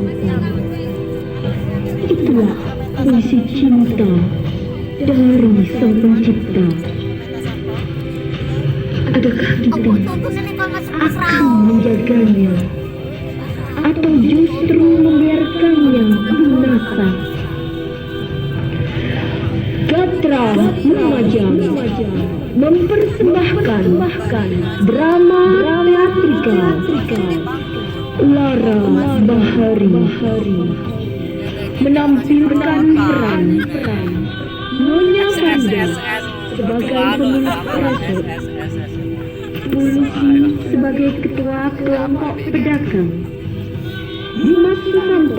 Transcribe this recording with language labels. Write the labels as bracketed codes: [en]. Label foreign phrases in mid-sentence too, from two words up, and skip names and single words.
[id] Itulah puisi cinta dari Sang Pencipta. Adakah kita akan menjaganya atau justru membiarkannya binasa? Gatra Lumajang mempersembahkan drama teatrikal Lara Bahari menampilkan peran Nyonya Farida sebagai pemilik resort, Pulusi sebagai ketua kelompok pedagang, Dimas Susanto